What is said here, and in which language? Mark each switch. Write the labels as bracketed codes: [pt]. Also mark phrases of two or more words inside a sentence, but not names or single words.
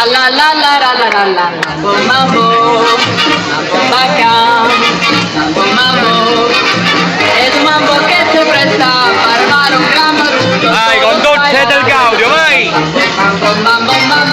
[es] la la la la la la la, mambo, mambo, mambo bacán, mambo, mambo, es un mambo que se presta para armar un gran barullo. [it] Vai, con Dolce del Gaudio, vai! [es] Mambo, mambo,